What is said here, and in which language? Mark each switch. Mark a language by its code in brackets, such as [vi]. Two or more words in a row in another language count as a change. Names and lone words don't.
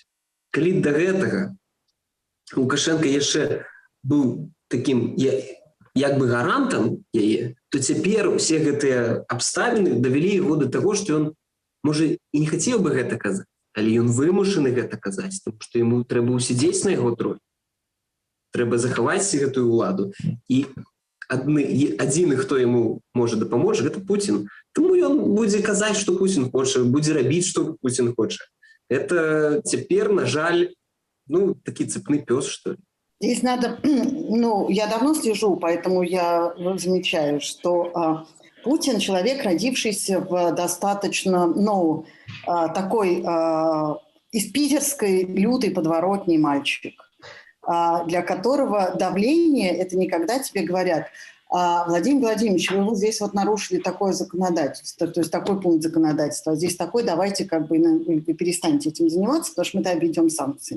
[be] Калі да гэтага Лукашенко яшчэ быў такім як бы гарантам яе, то цяпер усе гэтыя абставіны давялі яго да таго, што ён, можа, і не хацеў бы гэта казаць, але ён вымушаны гэта казаць, тому што яму трэба усядзець на яго троне. Трэба захаваць гэтую ўладу. І адзіны, хто яму можа дапаможа, гэта Пуцін. Таму ён будзе казаць, што Пуцін хоча, будзе рабіць, што Пуцін хоча. [ru] Это цяпер, [be] на жаль, [ru] такий цепный пес, что ли. Здесь надо, я давно слежу, поэтому я замечаю, что Путин человек, родившийся в достаточно, такой из питерской лютой подворотни мальчик, для которого давление, это никогда тебе говорят: Владимир Владимирович, вы вот здесь вот нарушили такое законодательство, то есть такой пункт законодательства, здесь такой, давайте перестаньте этим заниматься, потому что мы тогда введем санкции.